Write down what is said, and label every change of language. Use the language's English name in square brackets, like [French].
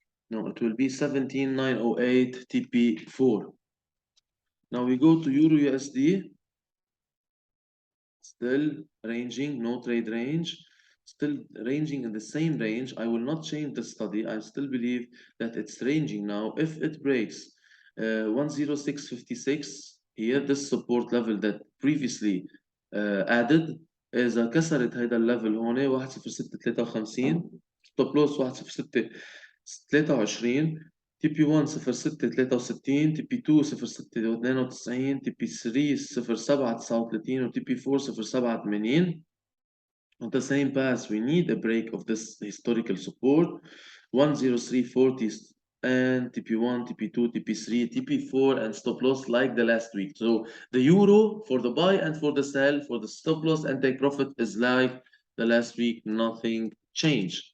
[English] No, it will be 17,908 TP4. Now we go to Euro USD. Still ranging, no trade range, still ranging in the same range. I will not change the study. I still believe that it's ranging now. If it breaks 106.56 here, this support level that previously added, [Arabic] إذا كسرت هيدا الليفل هون 106.53 ستوب لوس 106.23 تي بي 1 0.663 تي بي 2 0.692 تي بي 3 0.739 وتي بي 4 0.780. [English] On the same path, we need a break of this historical support 103.40 and TP1, TP2, TP3, TP4, and stop loss like the last week. So the euro for the buy and for the sell, for the stop loss and take profit is like the last week, nothing changed.